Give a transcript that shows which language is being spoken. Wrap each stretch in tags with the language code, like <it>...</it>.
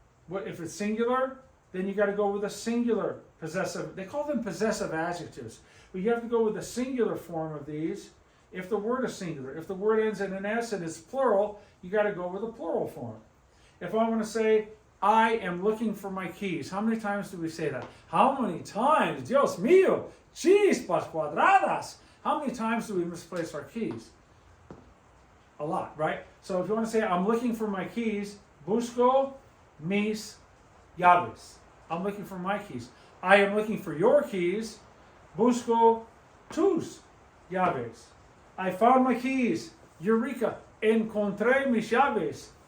<en>If it's singular, then you got to go with a singular possessive. They call them possessive adjectives. But you have to go with the singular form of these if the word is singular. If the word ends in an S and is plural, you got to go with a plural form. If I want to say, I am looking for my keys, how many times do we say that? How many times?</en> <es>Dios mío, chispas cuadradas.</es> <en>How many times do we misplace our keys? A lot, right? So if you want to say, I'm looking for my keys,</en> <es>busco mis llaves.</es> <en>I'm looking for my keys. I am looking for your keys,</en> <es>busco tus llaves.</es> <en>I found my keys, eureka,</en> <es>encontré mis llaves.</es>